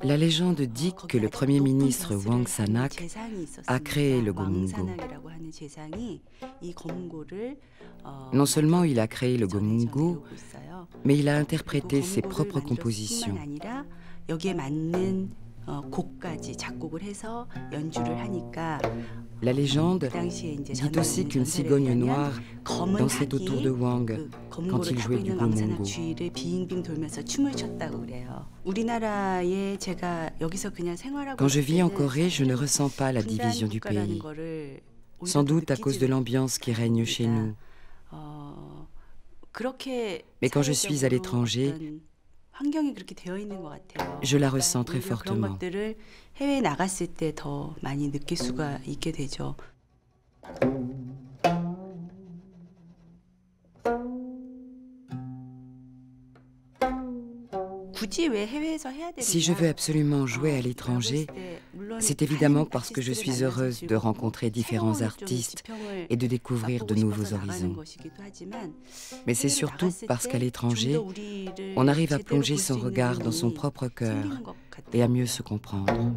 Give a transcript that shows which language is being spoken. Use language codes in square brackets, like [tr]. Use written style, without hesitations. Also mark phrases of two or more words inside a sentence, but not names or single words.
[fr] La légende dit que le premier ministre Wang Sanak a créé le Gomungo. Non seulement il a créé le Gomungo, mais il a interprété ses propres compositions. [ko] 여기에 맞는 곡까지 작곡을 해서 연주를 하니까 [fr] La légende dit aussi qu'une cigogne noire dansait autour de Wang quand il jouait du Gomungo. [ko] 주위를 빙빙 돌면서 춤을 췄다고 그래요. 우리나라에 제가 여기서 그냥 생활하고 [fr] Quand je vis en Corée, je ne ressens pas la division du pays, sans doute à cause de l'ambiance qui règne chez nous. Mais quand je suis à l'étranger, [ko] 환경이 그렇게 되어 있는 것 같아요. [fr] je la ressens très [ko] 그런 [fr] fortement. [ko] 것들을 해외에 나갔을 때 더 많이 느낄 수가 있게 되죠. [fr] Si je veux absolument jouer à l'étranger, c'est évidemment parce que je suis heureuse de rencontrer différents artistes et de découvrir de nouveaux horizons. Mais c'est surtout parce qu'à l'étranger, on arrive à plonger son regard dans son propre cœur et à mieux se comprendre.